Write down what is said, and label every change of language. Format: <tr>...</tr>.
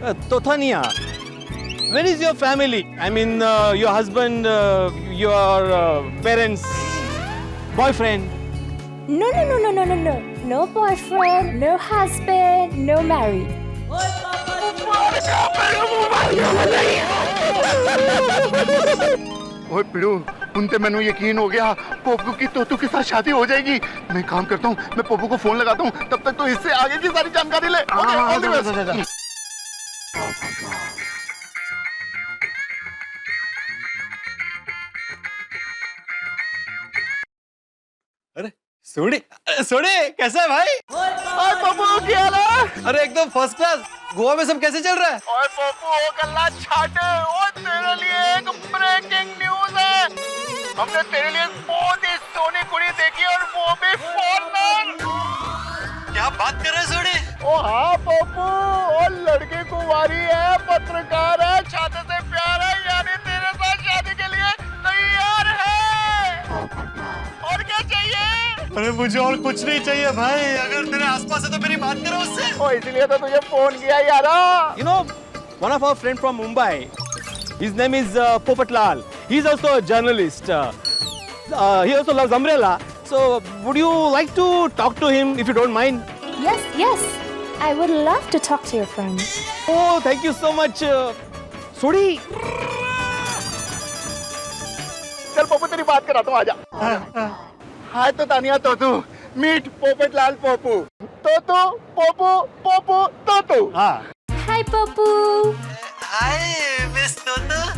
<en>तोथानिया, where is your family? I mean, your husband, your parents, boyfriend. No. No boyfriend, no husband, no married.</en> <hi>ओए पिड़ू, उनते मैंने यकीन हो गया पोपो की तोतू के साथ शादी हो जाएगी। मैं काम करता हूँ, मैं पोपो को फोन लगाता हूँ, तब तक तो इससे आगे की सारी जानकारी ले।</hi> <en>All the best.</en> <hi>सोने कैसा है भाई? ओए पोपो क्या हाल है? अरे एकदम फर्स्ट क्लास। गोवा में सब कैसे चल रहा है? ओए पोपो गल्ला छाटे, ओ तेरे लिए एक ब्रेकिंग न्यूज़ है। हमने तेरे लिए बहुत ही सोनी कुड़ी देखी और वो भी फॉरनर। क्या बात कर रहे हैं सोनी? ओ हाँ पप्पू, और लड़की कुंवारी है, पत्रकार है, छाते से प्यार है, यानी तेरे साथ शादी के लिए तैयार है। और क्या चाहिए? अरे मुझे और कुछ नहीं चाहिए भाई, अगर तेरे आसपास है तो मेरी बात करो उससे। ओ इसलिए तो तुझे फोन किया यारा।</hi> <en>You know, one of our friend from Mumbai, his name is Popatlal. He's also a journalist. He also loves umbrella. So, would you like to talk to him if you don't mind? Yes, yes. I would love to talk to your friend. Oh, thank you so much. Sodi.</en> <hi>चल पप्पू तेरी बात कराता हूँ, आजा। हाय तो Tania तोतू, meet Popatlal पोपू, तोतू पोपू पोपू तोतू।</hi> <en>Hi, Popu. Hi miss Totu.</en>